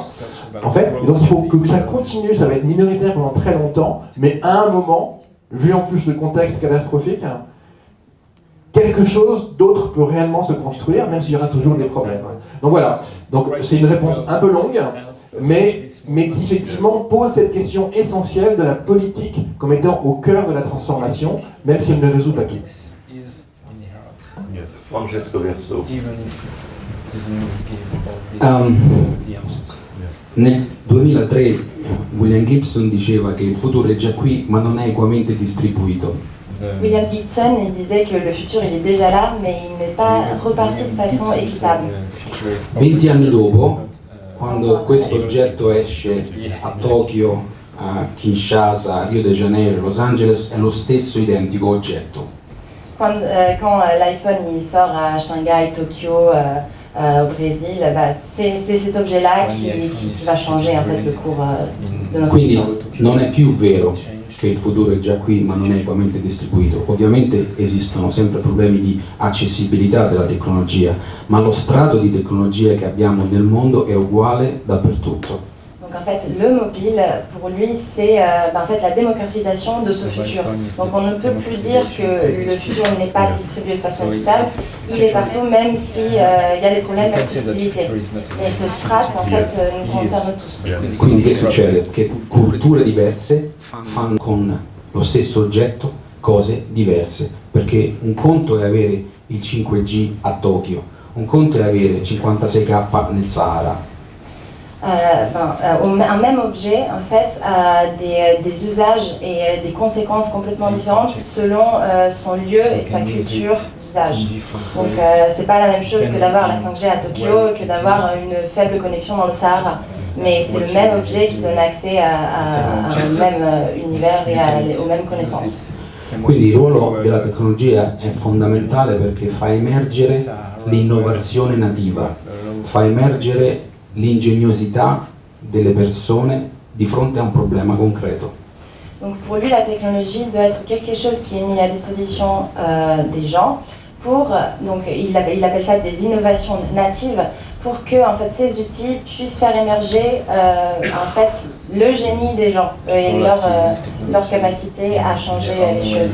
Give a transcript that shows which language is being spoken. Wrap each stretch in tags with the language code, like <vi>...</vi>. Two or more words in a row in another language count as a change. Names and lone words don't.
<fr>En fait, donc il faut que ça continue, ça va être minoritaire pendant très longtemps, mais à un moment, vu en plus le contexte catastrophique, quelque chose d'autre peut réellement se construire, même s'il y aura toujours des problèmes. Donc voilà, donc c'est une réponse un peu longue, mais qui effectivement pose cette question essentielle de la politique comme étant au cœur de la transformation, même si elle ne résout pas tout. Francesco Verso.</fr> <it>Nel 2003 William Gibson diceva che il futuro è già qui ma non è equamente distribuito.</it> <fr>William Gibson il disait que le futur il est déjà là mais il n'est pas reparti de façon équitable.</fr> <it>20 anni dopo, quando questo oggetto esce a Tokyo, a Kinshasa, a Rio de Janeiro, Los Angeles, è lo stesso identico oggetto.</it> <fr>Quand l'iPhone il sort à Shanghai, Tokyo, au Brésil, bah, c'est cet objet-là qui va changer en fait, le cours de notre Quindi histoire.</fr> <it>non è più vero che il futuro è già qui ma non è equamente distribuito. Ovviamente esistono sempre problemi di accessibilità della tecnologia, ma lo strato di tecnologia che abbiamo nel mondo è uguale dappertutto.</it> <fr>Donc en fait, le mobile, pour lui, c'est en fait, la démocratisation de ce futur. Donc on ne peut plus dire que le futur n'est pas distribué de façon équitable, il est partout, même s'il y a des problèmes d'accessibilité. Et ce strat, en fait, nous concerne tous.</fr> <it>Quindi che succede? Che culture diverse fanno con lo stesso oggetto cose diverse, perché un conto è avere il 5G a Tokyo, un conto è avere 56K nel Sahara.</it> <fr>Un même objet en fait a des usages et des conséquences complètement différentes selon son lieu et sa culture d'usage. Donc c'est pas la même chose que d'avoir la 5G à Tokyo que d'avoir une faible connexion dans le Sahara. Mais c'est le même objet qui donne accès à un même univers et aux mêmes connaissances.</fr> <it>Quindi il ruolo della tecnologia è fondamentale perché fa emergere l'innovazione nativa, fa emergere l'ingegnosità delle persone di fronte a un problema concreto.</it> <fr>Donc pour lui, la technologie doit être quelque chose qui est mis à disposition des gens pour, donc il appelle ça des innovations natives, pour que en fait, ces outils puissent faire émerger en fait, le génie des gens et leur capacité à changer les choses.</fr>